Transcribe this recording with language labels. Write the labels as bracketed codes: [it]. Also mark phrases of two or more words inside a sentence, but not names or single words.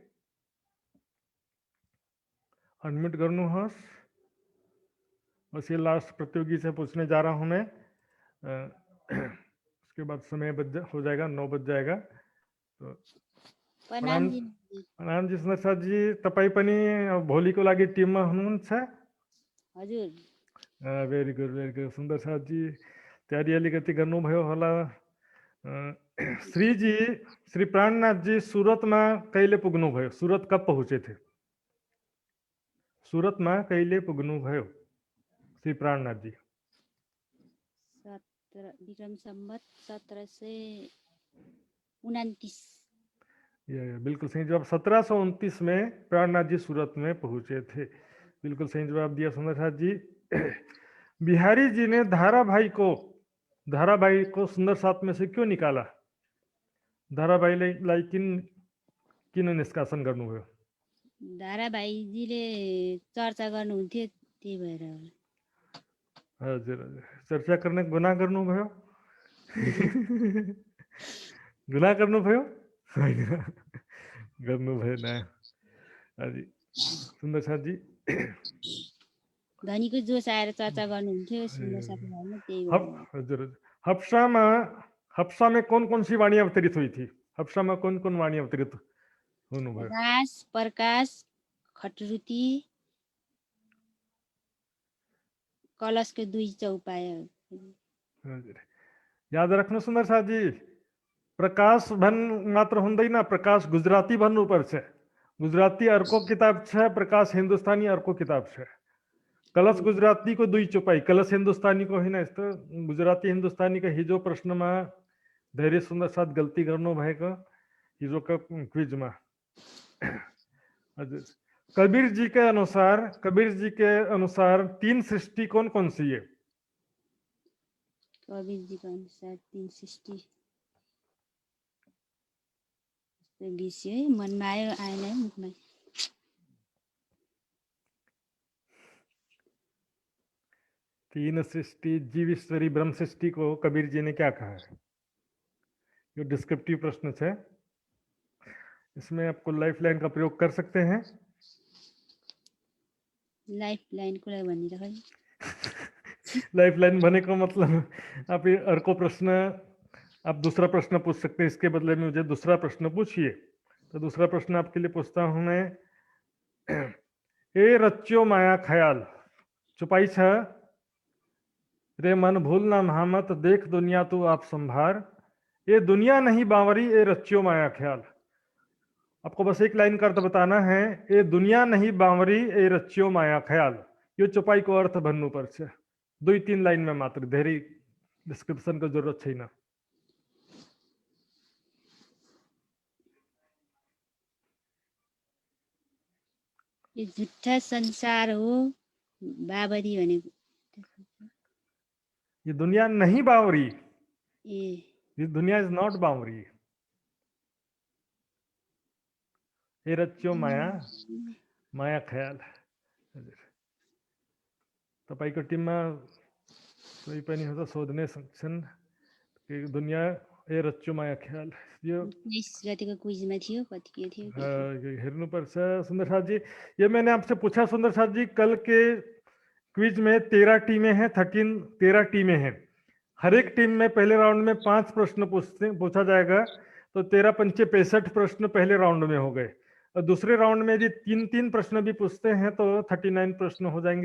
[ne] अनम्यूट करनू हस। [hi] बस ये लास्ट प्रतियोगी से पूछने जा रहा हूं मैं, उसके बाद समय हो जाएगा, 9 बज जाएगा। तो प्रणाम जी। प्रणाम जी सुंदर साथ जी, [ne] तपाई पनि भोलि को लागि टिममा हुनुहुन्छ? हजुर। [en] very good, very good. [ne] सुंदर साथ जी तयारी अलिकति गर्नुभयो होला। श्री जी, श्री प्राणनाथ जी सूरत में कहिले पुग्नु भयो? [hi] सूरत कब पहुंचे थे? [ne] सूरत में कहिले पुग्नु भयो श्री प्राणनाथ जी? विक्रम संवत 1729। [hi] ये बिल्कुल सही जवाब, 1729 में प्राणनाथ जी सूरत में पहुंचे थे। बिल्कुल सही जवाब दिया सुंदर साथ जी। बिहारी जी ने धाराभाई को सुंदर साथ में से क्यों निकाला? [ne] धाराभाईलाई किन निष्कासन गर्नुभयो? धाराभाइजीले चर्चा गर्नुहुन्थ्यो, त्यही भएर। हजुर हजुर चर्चा गर्ने गुनाह गर्नुभयो गुनाह गर्नुभयो होइन गर्नु भएन। हजुर सुन्दर साथी धनीको जोस आएर चर्चा गर्नुहुन्थ्यो सुन्दर साथीभाइमा त्यही भएर। हजुर हजुर [hi] हफ्सा में कौन कौन सी वाणी अवतरित हुई थी? हफ्सा में कौन कौन वाणी अवतरित हुनुभयो? [ne] रास प्रकाश खटरुती कलशको 2 चौपाया। हजुर याद राख्नु सुन्दर साथी, प्रकाश भन मात्र हुँदैन, प्रकाश गुजराती भन्नुपर्छ। गुजराती अर्को किताब छ, प्रकाश हिन्दुस्तानी अर्को किताब छ। कलश गुजराती को 2 चौपाई, कलश हिन्दुस्तानी को होइन। यस्तो गुजराती हिन्दुस्तानी का हिजो प्रश्नमा धेरै सुन्दर साथ गल्ती गर्नु भएको हिजोका क्विजमा। [hi] हजुर कबीर जी के अनुसार 3 सृष्टि कौन कौन सी है? [ne] कबीर जी को अनुसार 3 सृष्टि विषय मनमा आएन है मुखमा। [hi] 3 सृष्टि जीव ईश्वरी ब्रह्म सृष्टि को कबीर जी ने क्या कहा है? ये डिस्क्रिप्टिव प्रश्न है, इसमें आपको [en] life line [hi] का प्रयोग कर सकते हैं। [en] life line [ne] को लागि भनिराख। [en] life line [hi] भनेको मतलब आप ये अर्को प्रश्न, आप दूसरा प्रश्न पूछ सकते हैं, इसके बदले में मुझे दूसरा प्रश्न पूछिए। तो दूसरा प्रश्न आपके लिए पूछता हूं मैं, ए रच्यो माया ख्याल चुपाई छ रे मन भूलना महामत देख दुनिया तू आप संभार। ये दुनिया नहीं बावरी ए रच्यो माया ख्याल। आपको बस एक लाइन का अर्थ बताना है, ये दुनिया नहीं बावरी ए रच्यो माया ख्याल। [ne] यो चुपाई को अर्थ भन्नु पर्छ 2-3 लाइन में मात्र, धेरै डिस्क्रिप्शन को जरूरत छैन। यो झुट्टा संसार हो बाबरी भनेको। [hi] ये दुनिया नहीं बावरी, ए ये दुनिया [en] is not [hi] बावरी। ये रच्यो माया माया ख्याल। [ne] तपाईको टिममा कोही पनि हो त सोध्ने सक्छन् कि [hi] दुनिया ए रच्यो माया ख्याल। [ne] यो 19 गतिको क्विजमा थियो, कति के थियो हेर्नुपर्छ सुन्दर साथ जी। [hi] ये मैंने आपसे पूछा सुन्दर साथ जी, कल के क्विज में 13 टीमें हैं, 13 टीमें हैं। हर एक टीम में पहले राउंड में 5 प्रश्न पूछा जाएगा, तो 13 पंचे 65 प्रश्न पहले राउंड में हो गए। और दूसरे राउंड में यदि 3-3 प्रश्न भी पूछते हैं तो 39 प्रश्न हो जाएंगे।